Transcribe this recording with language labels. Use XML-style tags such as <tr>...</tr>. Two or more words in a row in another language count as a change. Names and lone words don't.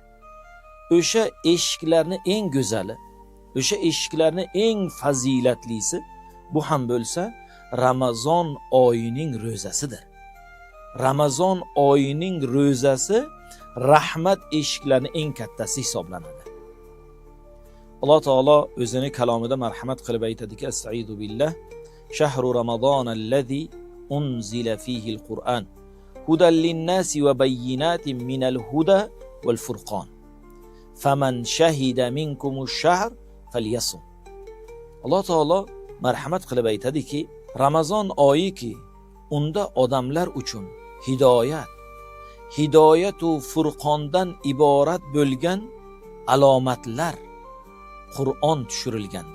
<uz>O'sha eshiklarni eng go'zali, o'sha eshiklarni eng fazilatlisi bu ham bo'lsa Ramazon oyining ro'zasidir. Ramazon oyining ro'zasi rahmat eshiklarining eng kattasi hisoblanadi. Alloh taolo o'zining kalomida marhamat qilib aytadiki:</uz> <ar>أستعيذ بالله. شهر رمضان الذي أنزل فيه القرآن هدى للناس وبينات من الهدى والفرقان. فمن شهد منكم الشهر فليصمه.</ar> <uz>Alloh taolo marhamat qilib aytadiki, Ramazon oyiki unda odamlar uchun hidoyat va furqondan iborat bo'lgan alomatlar Qur'on tushirilgandir.</uz>